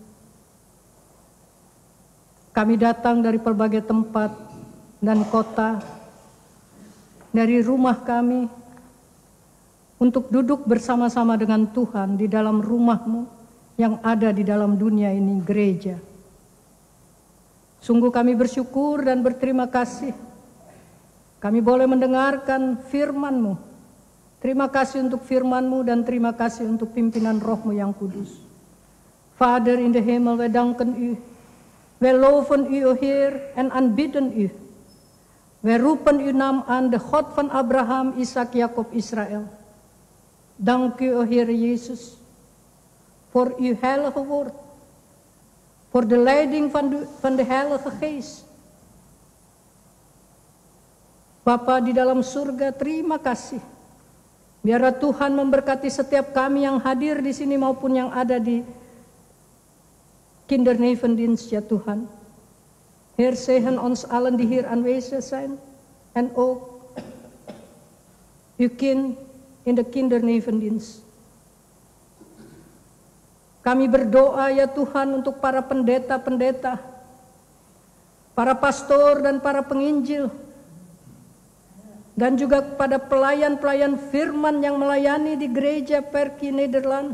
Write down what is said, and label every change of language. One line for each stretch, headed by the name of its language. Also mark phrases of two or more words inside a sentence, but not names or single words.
Indonesian: Kami datang dari berbagai tempat dan kota, dari rumah kami, untuk duduk bersama-sama dengan Tuhan di dalam rumah-Mu yang ada di dalam dunia ini, gereja. Sungguh kami bersyukur dan berterima kasih. Kami boleh mendengarkan firman-Mu. Terima kasih untuk firman-Mu dan terima kasih untuk pimpinan Roh-Mu yang kudus.
Dutch: Vader in de hemel, wij danken U. Wij loven U, o Heer, en aanbidden U. Wij roepen Uw naam aan, de God van Abraham, Isaac, Jacob, Israël. Dank U, o Heer Jezus, voor Uw heilige woord. Voor de leiding van de Heilige Geest.
Indonesian: Bapa di dalam surga, terima kasih. Biarlah Tuhan memberkati setiap kami yang hadir di sini maupun yang ada di kindernevendienst, ya Tuhan.
Dutch: Heer, zegen ons allen die hier aanwezig zijn. En ook uw kind in de kindernevendienst.
Indonesian: Kami berdoa ya Tuhan untuk para pendeta-pendeta, para pastor dan para penginjil, dan juga kepada pelayan-pelayan firman yang melayani di gereja Perki Nederland.